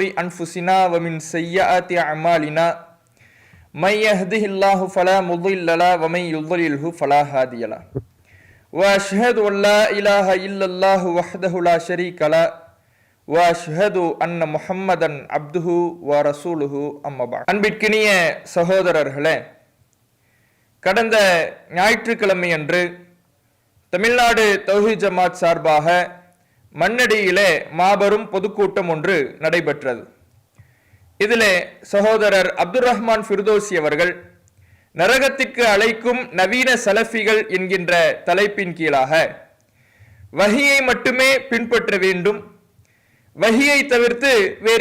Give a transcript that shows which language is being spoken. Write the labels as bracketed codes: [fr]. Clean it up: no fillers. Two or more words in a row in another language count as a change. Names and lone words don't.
[ar] أنفسنا ومن سيئات أعمالنا من يهده الله فلا مضل له ومن يضلله فلا هادي له وأشهد أن لا إله إلا الله وحده لا شريك له وأشهد أن محمدا عبده ورسوله أما بعد [ta] அன்பிற்கினிய சகோதரர்களே, கடந்த ஞாயிற்றுக்கிழமை அன்று தமிழ்நாடு தௌஹீத் ஜமாத் சார்பாக மண்ணடியிலே மாபெரும் பொதுக்கூட்டம் ஒன்று நடைபெற்றது. இதிலே சகோதரர் அப்துல் ரஹ்மான் ஃபிர்தோசி அவர்கள் நரகத்திற்கு அழைக்கும் நவீன சலஃபிகள் என்கின்ற தலைப்பின் கீழாக வஹியை மட்டுமே பின்பற்ற வேண்டும், வஹியை தவிர்த்து வேறு